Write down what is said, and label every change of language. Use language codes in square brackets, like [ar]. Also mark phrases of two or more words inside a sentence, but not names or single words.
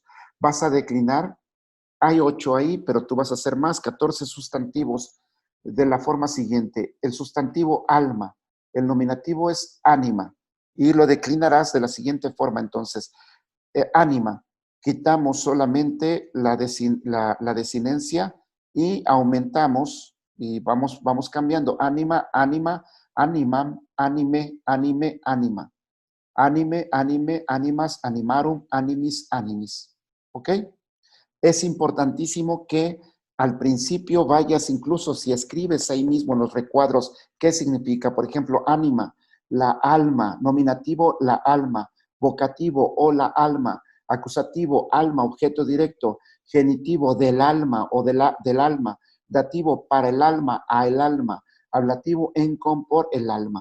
[es] Vas a declinar, hay 8 ahí, pero tú vas a hacer más, 14 sustantivos de la forma siguiente. El sustantivo alma, el nominativo es ánima, y lo declinarás de la siguiente forma. Entonces, ánima, quitamos solamente la desinencia y aumentamos y vamos cambiando. [la] Ánima, ánima, animam, anime, anime, anima. Anime, anime, animas, animarum, animis, animis. [es] ¿Ok? Es importantísimo que al principio vayas, incluso si escribes ahí mismo en los recuadros, ¿qué significa? Por ejemplo, ánima, la alma, nominativo, la alma, vocativo o la alma, acusativo, alma, objeto directo, genitivo, del alma o del alma, dativo, para el alma, a el alma, ablativo, en con, por el alma.